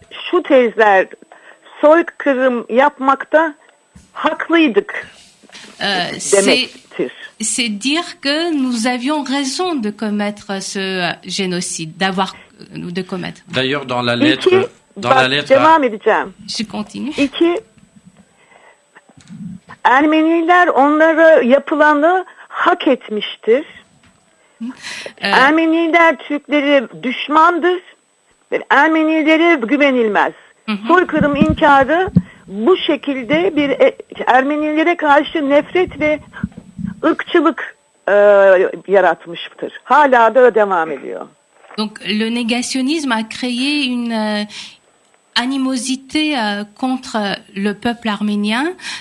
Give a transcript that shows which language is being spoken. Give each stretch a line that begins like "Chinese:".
Turkish: Şu tezler soykırım yapmakta haklıydık demektir.
French: C'est dire que nous avions raison de commettre ce génocide, de commettre. D'ailleurs, dans la lettre...
Turkish: Devam edeceğim.
French: Je continue. 2.
Turkish: Ermeniler onlara yapılanı hak etmiştir. Ermeniler Türklere düşmandır ve Ermenilere güvenilmez. Soykırım inkarı bu şekilde bir Ermenilere karşı nefret ve ırkçılık yaratmıştır. Hala da devam ediyor.
French: Donc le négationnisme a créé une animosité contre le peuple arménien.